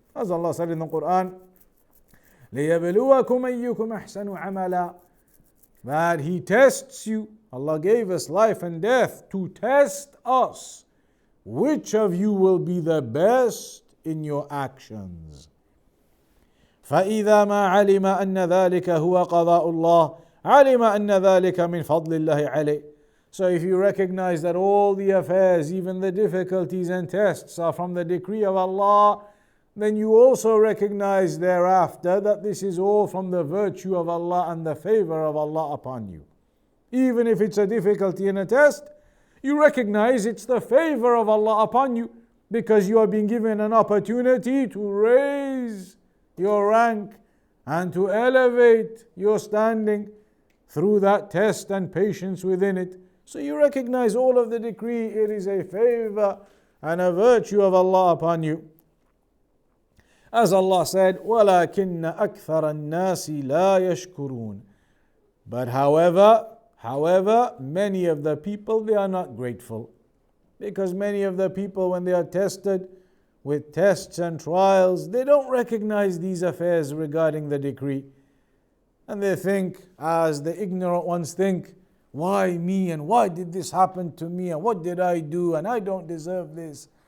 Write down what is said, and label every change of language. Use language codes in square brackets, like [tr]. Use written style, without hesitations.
[en] As Allah said in the Quran, [ar] لِيَبْلُوَكُمْ أَيُّكُمْ أَحْسَنُ عَمَلًا, [en] that He tests you. Allah gave us life and death to test us. Which of you will be the best in your actions? [ar] فإذا ما علم أن ذلك هو قضاء الله علم أن ذلك من فضل الله عليه. [en] So if you recognize that all the affairs, even the difficulties and tests, are from the decree of Allah, then you also recognize thereafter that this is all from the virtue of Allah and the favor of Allah upon you. Even if it's a difficulty and a test, you recognize it's the favor of Allah upon you, because you are being given an opportunity to raise your rank and to elevate your standing through that test and patience within it. So you recognize all of the decree, it is a favor and a virtue of Allah upon you. As Allah said, [ar] وَلَكِنَّ أَكْثَرَ النَّاسِ لَا يَشْكُرُونَ. [en] But however, many of the people, they are not grateful. Because many of the people, when they are tested with tests and trials, they don't recognize these affairs regarding the decree. And they think, as the ignorant ones think, why me, and why did this happen to me, and what did I do, and I don't deserve this.